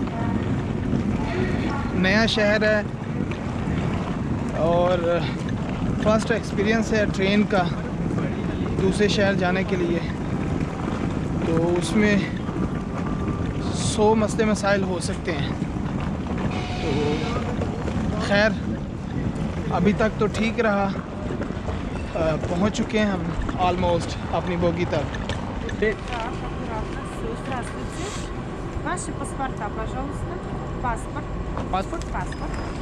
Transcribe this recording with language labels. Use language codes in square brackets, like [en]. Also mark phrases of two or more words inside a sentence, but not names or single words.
[hi] नया शहर है और [en] first experience [hi] है ट्रेन का दूसरे शहर जाने के लिए, तो उसमें 100 मसले मसाइल हो सकते हैं। तो खैर अभी तक तो ठीक रहा, पहुंच चुके हैं हम ऑलमोस्ट अपनी बोगी तक। [ru] Ты- Так, аккуратно. Все, здравствуйте. Ваши паспорта, пожалуйста. Паспорт. Паспорт? Паспорт.